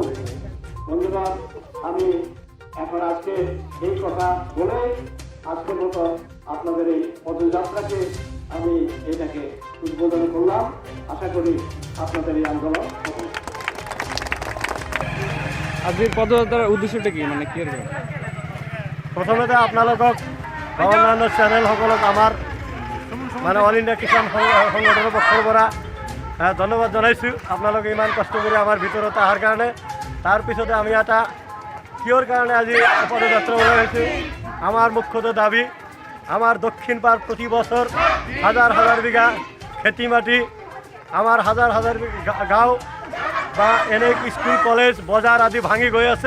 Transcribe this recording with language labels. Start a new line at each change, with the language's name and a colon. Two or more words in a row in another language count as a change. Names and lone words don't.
Bangla: বন্ধুগণ, আমি এখন আজকে এই কথা বলে আজকের মতো আপনাদের এই পদযাত্রাকে আমি এটাকে উদ্বোধন করলাম। আশা করি আপনাদের এই আন্দোলন সফল। আজকের পদযাত্রার উদ্দেশ্যটা কি, মানে কি?
Assamese: প্ৰথমতে আপোনালোকক বা অন্যান্য চেনেলসকলক আমাৰ মানে অল ইণ্ডিয়া কিষাণ সংগঠনৰ পক্ষৰ পৰা ধন্যবাদ জনাইছোঁ। আপোনালোকে ইমান কষ্ট কৰি আমাৰ ভিতৰত অহাৰ কাৰণে। তাৰপিছতে আমি এটা কিহৰ কাৰণে আজি পদযাত্ৰা ওলাই আহিছোঁ, আমাৰ মুখ্যতঃ দাবী আমাৰ দক্ষিণ পাৰ প্ৰতি বছৰ হাজাৰ হাজাৰ বিঘা খেতি মাটি, আমাৰ হাজাৰ হাজাৰ গাঁও বা এনে স্কুল কলেজ বজাৰ আদি ভাঙি গৈ আছে।